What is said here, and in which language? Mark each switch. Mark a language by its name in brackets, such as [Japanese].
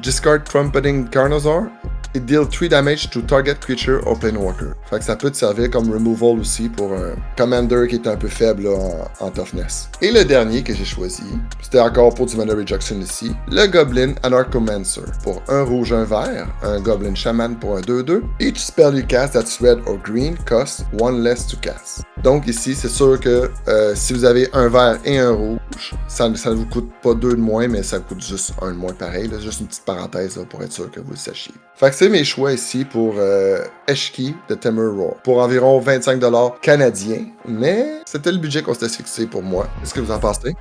[English] Discard Trumpeting Carnosaur. Et deal 3 damage to target creature or planewalker. [French] Fait que ça peut te servir comme removal aussi pour un commander qui est un peu faible là, en toughness. Et le dernier que j'ai choisi, c'était encore pour du Mana Rejection ici, le Goblin Anarchomancer. Pour 1 rouge, 1 vert, un Goblin Shaman pour un 2/2. [English] Each spell you cast that's red or green costs 1 less to cast. [French] Donc ici, c'est sûr que si vous avez un vert et un rouge, ça ne vous coûte pas 2 de moins, mais ça coûte juste 1 de moins pareil. Là. Juste une petite parenthèse là, pour être sûr que vous le sachiez. Fait que c'est mes choix ici pour Eshki de Temur Roar. Pour environ 25$ canadiens, mais c'était le budget qu'on s'était fixé pour moi. Qu'est-ce que vous en pensez?